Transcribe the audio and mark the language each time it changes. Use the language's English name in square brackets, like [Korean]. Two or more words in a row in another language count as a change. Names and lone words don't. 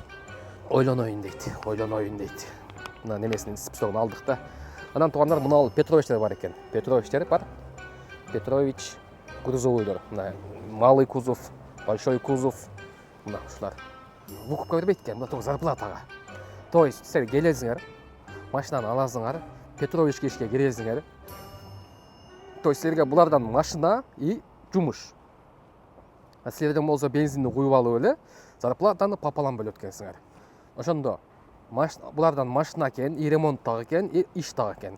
[Kyrgyz] Ойлоноюн дейт. Мына немесин списогун алдык да. Анан туугандар мына Петровичтер бар экен. Петровичтер бар. Петрович грузовойлор. [Russian] Мына малый кузов, большой кузов. [Kyrgyz] Мына ушулар. Выкупка бербейт экен, мына только зарплатага. [Russian] То есть [Kyrgyz] силер келесиңер, машинаны аласыңар, Петровичке ишке киресиңер. [Russian] То есть [Kyrgyz] силерге булардан машина и жумуш. Силерден болсо бензинди куюп алып эле, зарплатаны пополам бөлөт экенсиңер. Ошондо булардан машина экен, и ремонт дагы экен, и иш дагы экен.